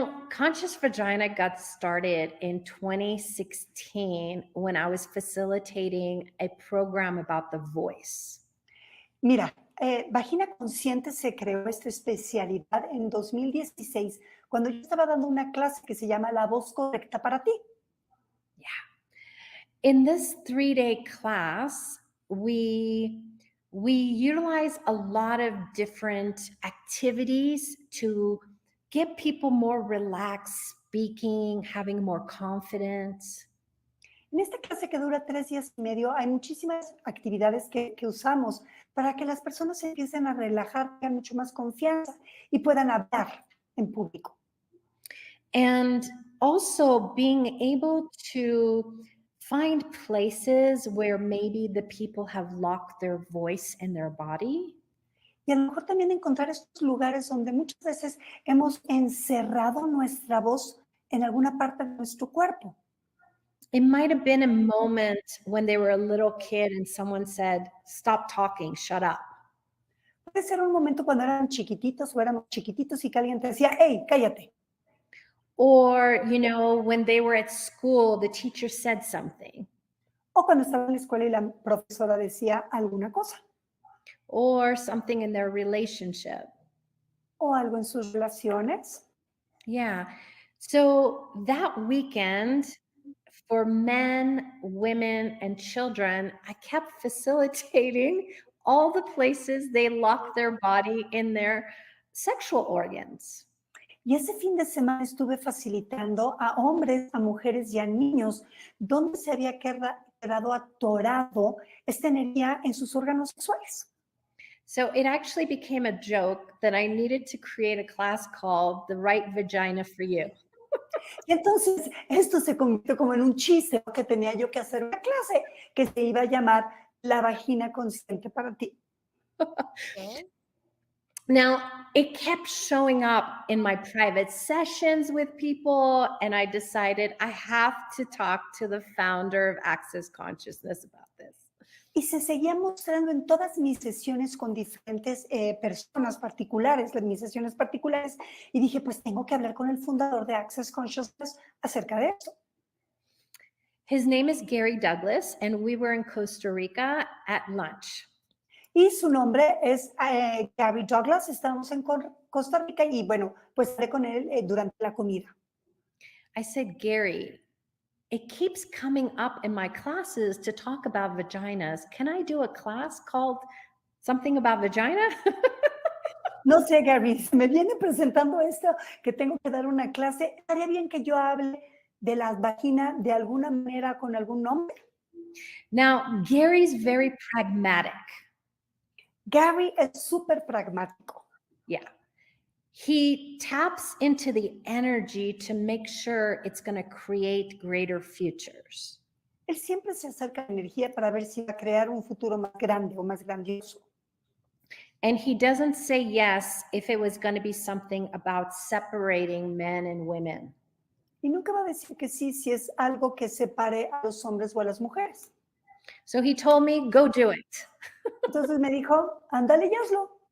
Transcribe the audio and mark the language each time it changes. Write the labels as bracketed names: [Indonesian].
[English] Conscious Vagina got started in 2016 when I was facilitating a program about the voice. [Spanish] Mira, Vagina Consciente se creó esta especialidad en 2016 cuando yo estaba dando una clase que se llama La voz correcta para ti. [English] In this 3-day class, we we utilize a lot of different activities to get people more relaxed speaking, having more confidence. [Spanish] En esta clase que dura 3 días y medio, hay muchísimas actividades que usamos para que las personas se empiecen a relajar, tengan mucho más confianza y puedan hablar en público. [English] And also being able to find places where maybe the people have locked their voice in their body. [Spanish] Y a lo mejor también encontrar estos lugares donde muchas veces hemos encerrado nuestra voz en alguna parte de nuestro cuerpo. [English] It might have been a moment when they were a little kid and someone said, "Stop talking, shut up." [Spanish] Puede ser un momento cuando eran chiquititos o éramos chiquititos y que alguien te decía, hey, cállate. [English] Or, when they were at school, the teacher said something. [Spanish] O cuando estaba en la escuela y la profesora decía alguna cosa. [English] Or something in their relationship. [Spanish] O algo en sus relaciones. Yeah. [English] So that weekend, for men, women, and children, I kept facilitating all the places they lock their body in their sexual organs. [Spanish] Y ese fin de semana estuve facilitando a hombres, a mujeres y a niños donde se había quedado atorado esta energía en sus órganos sexuales. [English] So it actually became a joke that I needed to create a class called The Right Vagina for You. [Spanish] Y entonces esto se convirtió como en un chiste que tenía yo que hacer una clase que se iba a llamar La vagina consciente para ti. Ok. [English] Now, it kept showing up in my private sessions with people, and I decided I have to talk to the founder of Access Consciousness about this. [Spanish] Y se seguía mostrando en todas mis sesiones con diferentes personas particulares, en mis sesiones particulares, y dije, pues tengo que hablar con el fundador de Access Consciousness acerca de esto. [English] His name is Gary Douglas, and we were in Costa Rica at lunch. [Spanish] Y su nombre es Gary Douglas, estábamos en Costa Rica y bueno, pues hablé con él durante la comida. [English] I said, Gary, it keeps coming up in my classes to talk about vaginas. Can I do a class called something about vagina? [Spanish] No sé, Gary, se me viene presentando esto que tengo que dar una clase. ¿Estaría bien que yo hable de las vaginas de alguna manera con algún nombre? [English] Now, Gary's very pragmatic. [Spanish] Gary es súper pragmático. Yeah. [English] He taps into the energy to make sure it's going to create greater futures. [Spanish] Él siempre se acerca a la energía para ver si va a crear un futuro más grande o más grandioso. [English] And he doesn't say yes if it was going to be something about separating men and women. [Spanish] Y nunca va a decir que sí si es algo que separe a los hombres o a las mujeres. [English] So he told me, go do it. [Spanish] Entonces me dijo, ándale y hazlo.